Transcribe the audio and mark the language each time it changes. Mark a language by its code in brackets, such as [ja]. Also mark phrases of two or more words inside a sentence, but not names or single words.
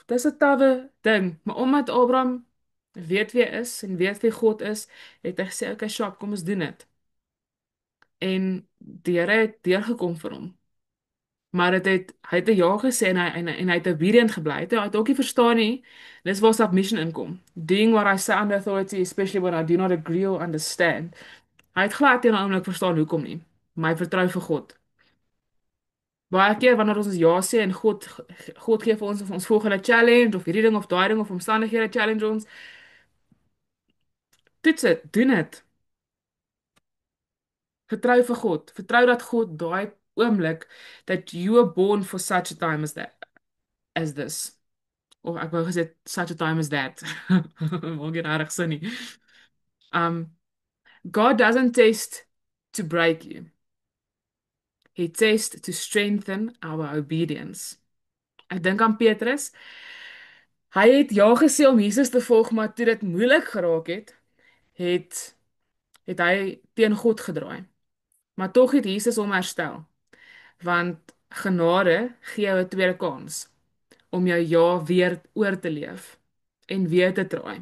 [af] Dis 'n tawwe ding, maar omdat Abraham weet wie hy is en weet wie God is, het hy gesê, "Okay, Shop, kom ons doen dit." En die Here het deurgekom vir hom. Maar hy het 'n ja gesê en hy het obedient gebly. Hy het ook nie verstaan nie. Dis waar submission inkom. [en] Doing what I say under authority, especially when I do not agree or understand. [af] Hy het glad nie oomblik verstaan hoekom nie. Maar hy vertrou vir God. Baie keer wanneer ons ja sê en God gee vir ons of ons volgende challenge of hierdie ding of daai ding of omstandighede challenge ons, toets dit, doen dit. Vertrou vir God. Vertrou dat God daai oomblik [en] that you were born for such a time as this. [af] Of ek wou gesê [en] such a time as that. [af] Maak nie regtig sin nie. [en] Um God doesn't test to break you. He tests to strengthen our obedience. [af] Ek dink aan Petrus. Hy het ja gesê om Jesus te volg, maar toe dit moeilik geraak het het hy teen God gedraai. Maar tog het Jesus hom herstel, want genade gee jou 'n tweede kans om jou ja weer oor te leef en weer te draai.